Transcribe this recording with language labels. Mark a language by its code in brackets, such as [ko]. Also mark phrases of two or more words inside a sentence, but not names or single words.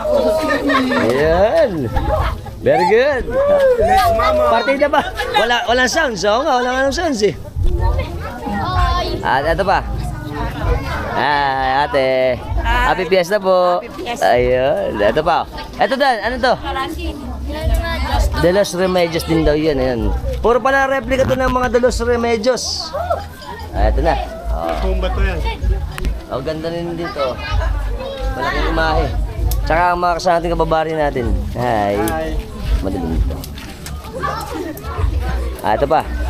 [en] Ayan! Very good! [tl] Partida ba? Walang sounds, oh nga, walang sounds eh. At ito pa. Ay, ate. [en] Happy Fiesta [tl] po. Ayun. Ito pa. Ito dan, ano to? De los Remedios din daw yun. Ayan. Puro pala replica to ng mga De los Remedios. Ito na. Oh, ganda rin dito. Malaking imahe. Tsaka ang mga kasama natin kababari natin. Hi. Madilim dito. Ito pa.